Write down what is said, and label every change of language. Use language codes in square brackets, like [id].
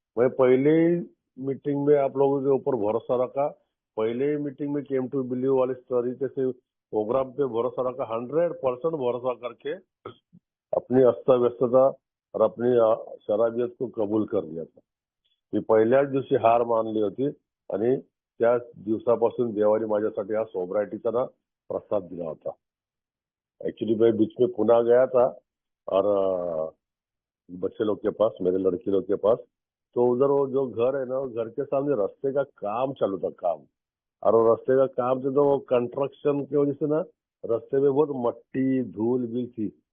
[hi] मैं पहले ही मीटिंग में आप लोगों के ऊपर भरोसा रखा। पहले ही मीटिंग में केम टू बिलीव वाले तरीके से प्रोग्राम पे भरोसा रखा, 100% भरोसा करके अपनी अस्त व्यस्तता और अपनी शराबियत को कबूल कर लिया था। [mr] मी पहिल्याच दिवशी हार मानली होती आणि त्या दिवसापासून देवाने माझ्यासाठी हा सोब्रायटीचा ना प्रसाद दिला होता। [hi] एक्चुअली मैं बीच में पुणे गया था और बच्चे लोग के पास, मेरे लड़की लोग के पास। तो उधर वो जो घर है ना, वो घर के सामने रास्ते का काम चालू था, काम। और वो रास्ते का काम से तो वो कंस्ट्रक्शन की वजह से ना रास्ते में बहुत मट्टी धूल भी थी।